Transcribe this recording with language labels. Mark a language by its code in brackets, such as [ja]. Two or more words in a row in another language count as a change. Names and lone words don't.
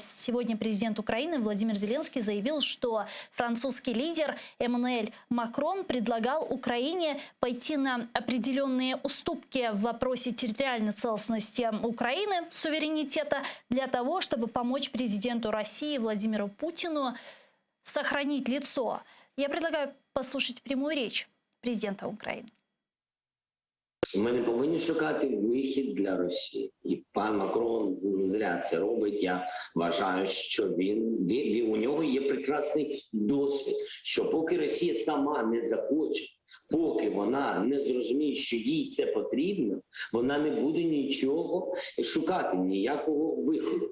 [ru] Сегодня президент Украины Владимир Зеленский заявил, что французский лидер Эммануэль Макрон предлагал Украине пойти на определенные уступки в вопросе территориальной целостности Украины, суверенитета, для того, чтобы помочь президенту России Владимиру Путину сохранить лицо. Я предлагаю послушать прямую речь президента Украины. [uk] Ми не повинні шукати вихід для Росії. І пан Макрон зря це робить. Я вважаю, що у нього є прекрасний досвід, що поки Росія сама не захоче, поки вона не зрозуміє, що їй це потрібно, вона не буде нічого шукати, ніякого виходу.